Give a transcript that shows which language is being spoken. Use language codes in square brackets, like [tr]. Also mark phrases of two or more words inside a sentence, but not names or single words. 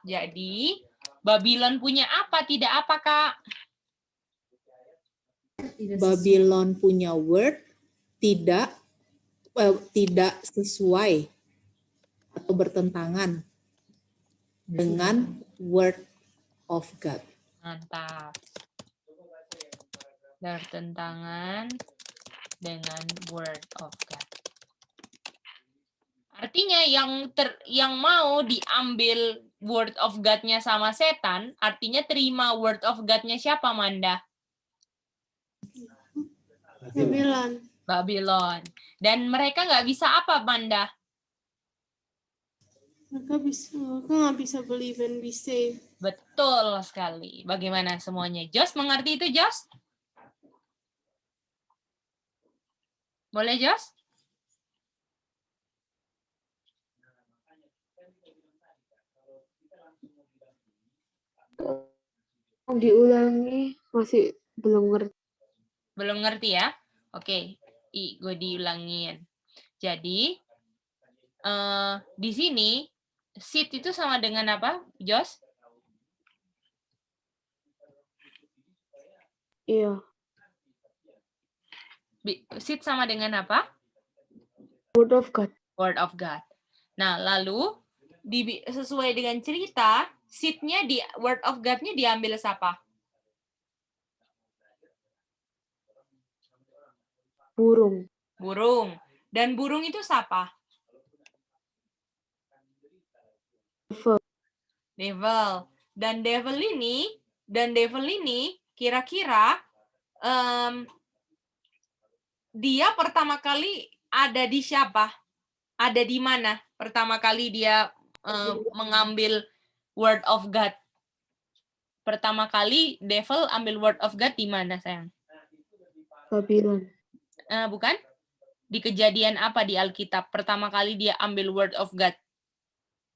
[id] Jadi Babylon punya apa, tidak apa, Kak? Babylon punya word tidak sesuai atau bertentangan dengan [en] word of God. [id] Mantap. Bertentangan dengan [en] word of God. [id] Artinya yang mau diambil [en] word of God- [id] nya sama setan, artinya terima [en] word of God- [id] nya siapa, Manda? Babylon. Babylon. Dan mereka nggak bisa apa, Manda? Mereka nggak bisa [en] believe and be saved. [id] Betul sekali. Bagaimana semuanya? Jos, mengerti itu, Jos? Boleh, Jos? Diulangi, masih belum ngerti. Belum ngerti ya? Oke, gue diulangin. Jadi, di sini, seed itu sama dengan apa, Jos? Iya. Seed sama dengan apa? [en] Word of God. Word of God. [id] Nah, lalu, sesuai dengan cerita, seed-nya di [en] Word of God- [id] nya diambil siapa? Burung. Burung. Dan burung itu siapa? Devil. Dan devil ini kira-kira dia pertama kali ada di siapa? Ada di mana? Pertama kali dia mengambil [en] word of God. [id] Pertama kali devil ambil [en] word of God [id] di mana, sayang? Babylon. Bukan? Di kejadian apa di Alkitab? Pertama kali dia ambil [en] word of God.